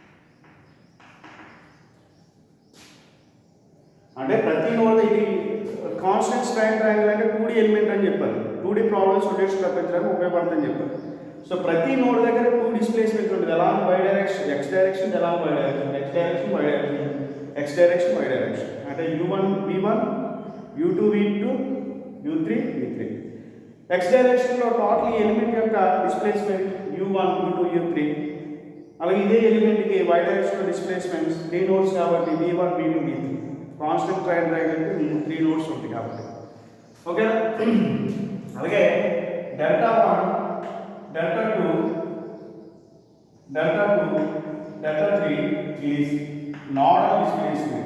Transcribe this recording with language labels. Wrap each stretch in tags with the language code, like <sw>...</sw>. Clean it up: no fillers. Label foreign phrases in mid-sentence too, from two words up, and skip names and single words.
<te>అంటే ప్రతి నోడ్ ఇది</te> <en>constant strain triangle</en> <te>అంటే</te> <en>2D element</en> <te>అని చెప్పాను.</te> <en>2D problems solution</en> <te>తప్పించడానికి ఉపయోగపడుతుందని చెప్పాను. సో ప్రతి నోడ్ దగ్గర</te> <en>2 displacement</en> <te>ఉంటుంది.</te> <en>ఎలా y direction, x direction, ఎలా y direction, x direction, y direction, x direction, y direction.</en> <te>అంటే u1 v1, u2 v2, u3 v3.</te> <en>x directionలో total element</en> <te>యొక్క డిస్ప్లేస్మెంట్ u1, u2, u3. అలాగే ఇదే ఎలిమెంట్కి</te> <en>y directionలో displacements 3 nodes</en> <te>కాబట్టి v1, v2, v3.</te> <en>constant strain triangle</en> <te>అంటే</te> <en>3 nodes</en> <te>ఉంటాయి కాబట్టి. ఓకేనా?</te> <en>అలాగే delta 1, delta 2, delta 2, delta 3 is nodal displacement.</en>